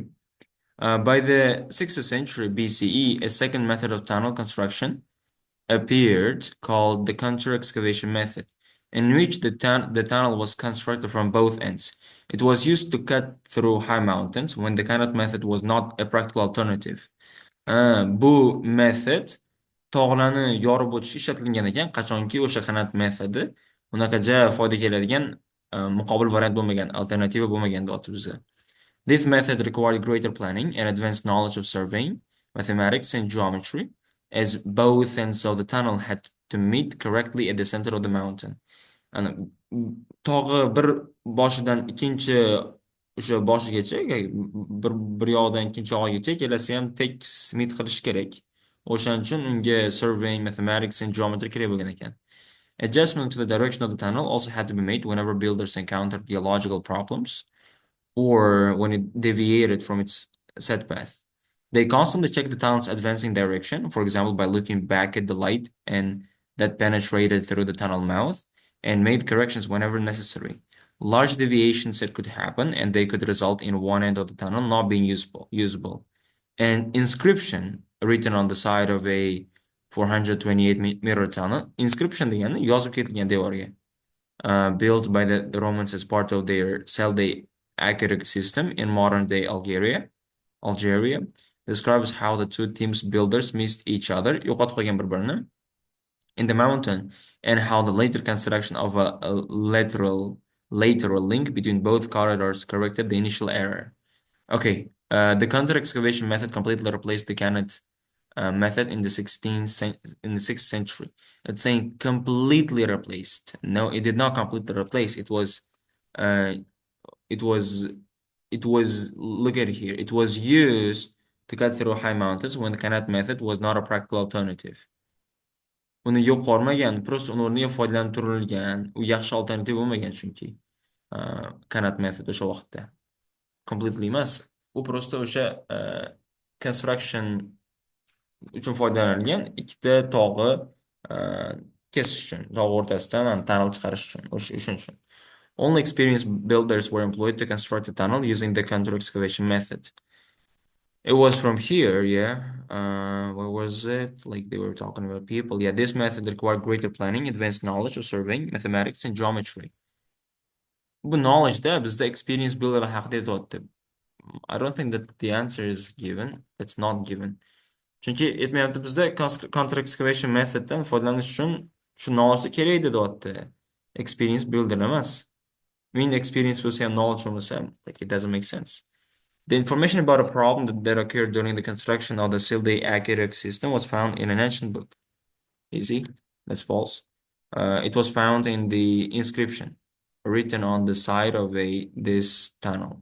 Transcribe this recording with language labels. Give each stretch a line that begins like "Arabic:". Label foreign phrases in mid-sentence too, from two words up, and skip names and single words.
English: By the 6th century BCE, a second method of tunnel construction appeared called the contour excavation method, in which the tunnel was constructed from both ends. It was used to cut through high mountains when the canot method was not a practical alternative.
Uzbek: Bu method tog'larni yorib o'tish ishlatilgan ekan, qachonki o'sha qanot metodi unaqa foyda keladigan muqobil variant bo'lmagan, alternativa bo'lmagan deyapti bizga.
English: This method required greater planning and advanced knowledge of surveying, mathematics, and geometry, as both ends of the tunnel had to meet correctly at the center of the mountain.
Uzbek: Ana tog'i bir boshidan ikkinchi o'sha boshigacha, bir yog'idan ikkinchi yog'igacha ikkalasi ham tekis meet qilishi kerak. O'shaning uchun unga
English: surveying, mathematics, and geometry
Uzbek: kerak bo'lgan ekan.
English: Adjustment to the direction of the tunnel also had to be made whenever builders encountered geological problems or when it deviated from its set path. They constantly checked the tunnel's advancing direction, for example, by looking back at the light and that penetrated through the tunnel mouth, and made corrections whenever necessary. Large deviations that could happen, and they could result in one end of the tunnel not being usable. An inscription written on the side of a 428-meter tunnel, inscription
Uzbek: degani yozib ketilgan devorga,
English: built by the Romans as part of their Selde aqueduct system in modern-day Algeria, describes how the two teams builders missed each other,
Uzbek: yo'qotib qolgan bir-birini,
English: in the mountain, and how the later construction of a lateral link between both corridors corrected the initial error. Okay, the contour excavation method completely replaced the canot method in the 6th century. It's saying completely replaced. No, it did not completely replace. Uh, it was, look at it here. It was used to cut through high mountains when the canot method was not a practical alternative.
Uzbek: Uni yo'qolmagan, просто uni o'rniga foydalanib turilgan. U yaxshi alternativ bo'lmagan chunki. Canot method o'sha vaqtda. Completely emas. U просто o'sha construction uchun foydalanilgan ikkita tog'i kesish uchun, tog' o'rtasidan tunnel chiqarish uchun, o'shaning uchun.
English: Only experienced builders were employed to construct a tunnel using the contour excavation method. It was from here, yeah. What was it? Like they were talking about people. Yeah, this method required greater planning, advanced knowledge of surveying, mathematics, and geometry.
Uzbek: Bu knowledge-da bizda
English: experience builder
Uzbek: haqida aytyapti.
English: I don't think that the answer is given. It's not given.
Uzbek: Chunki aytmayapti bizda
English: contour excavation
Uzbek: methoddan foydalanish uchun shu knowledge kerak deyapti.
English: Experience builder emas. Mean experience
Uzbek: bo'lsa ham knowledge bo'lmasa,
English: like it doesn't make sense. The information about a problem that occurred during the construction of the Silday aqueduct system was found in an ancient book. Easy, that's false. It was found in the inscription written on the side of this tunnel.